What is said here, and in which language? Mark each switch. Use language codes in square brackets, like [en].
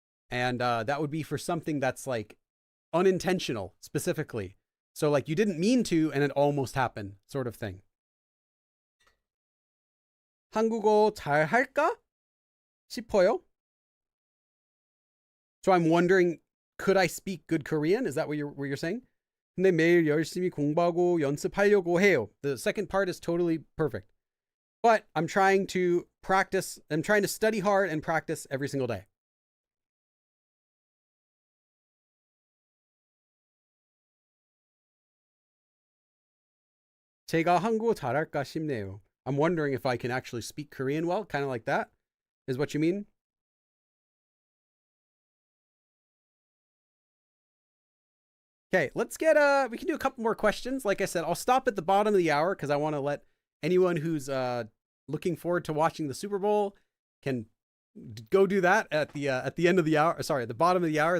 [en] And that would be for something that's like unintentional specifically. So like you didn't mean to and it almost happened sort of thing. [ko] 한국어 잘 할까 싶어요. [en] So I'm wondering, could I speak good Korean? Is that what you're saying? [ko] 근데 매일 열심히 공부하고 연습하려고 해요. [en] The second part is totally perfect. But I'm trying to practice. I'm trying to study hard and practice every single day. [ko] 제가 한국어 잘할까 싶네요. [en] I'm wondering if I can actually speak Korean well, kind of like that, is what you mean? Okay, let's get, we can do a couple more questions. Like I said, I'll stop at the bottom of the hour because I want to let anyone who's looking forward to watching the Super Bowl can go do that at the end of the hour. Sorry, at the bottom of the hour.